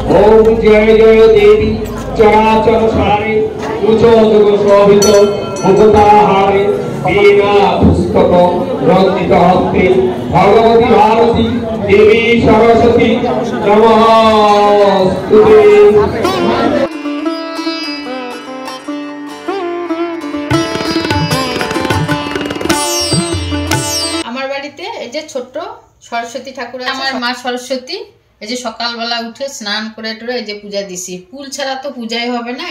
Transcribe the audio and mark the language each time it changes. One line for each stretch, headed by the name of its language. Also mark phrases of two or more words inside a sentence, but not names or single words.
Sanskrit: ओम जय जय देवी चराचर सारे उच्चोदग शोभित मुकुटाहारे वीणा पुस्तक रंजित हस्ते भगवती भारती देवी सरस्वती नमस्ते।
Bangla: আমার বাড়িতে এই যে ছোট সরস্বতী ঠাকুর আছে, আমার মা সরস্বতী। এই যে সকালবেলা উঠে স্নান করে টরে এই যে পূজা দিছি, ফুল ছাড়া তো পূজাই হবে না।